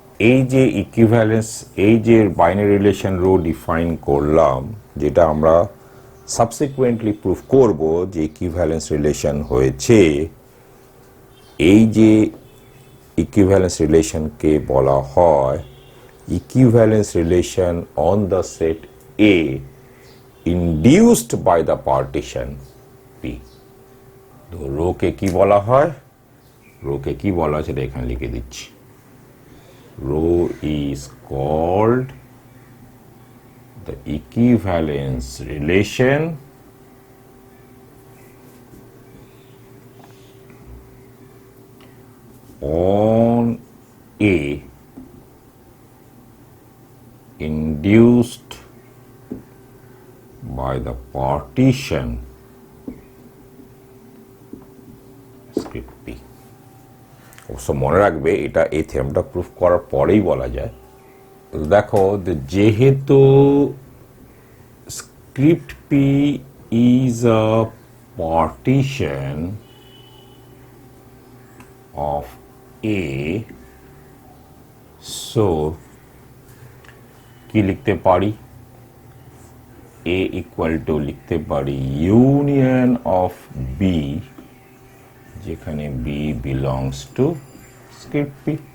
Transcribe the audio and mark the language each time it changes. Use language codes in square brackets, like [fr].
[bn] এই যে ইকুইভ্যালেন্স, এই যে বাইনারি রিলেশন রো ডিফাইন করলাম, যেটা আমরা সাবসিকুয়েন্টলি প্রুফ করব যে ইকুইভ্যালেন্স রিলেশন হয়েছে, এই যে ইকুইভ্যালেন্স রিলেশনকে বলা হয় equivalence relation on the set A induced by the partition P. তো রোকে কি বলা হয়, রোকে কি বলা হয় সেটা এখানে লিখে দিচ্ছি। Rho is called [en] the equivalence relation on A induced by the partition script P। [bn] অবশ্য মনে রাখবে এটা এই থিওরেমটা প্রুফ করার পরেই বলা যায়। দেখো যেহেতু script P [en] is a partition of A, [bn] so কি লিখতে পারি, এ ইকুয়াল টু লিখতে পারি ইউনিয়ন অফ বি, যেখানে B belongs to script P.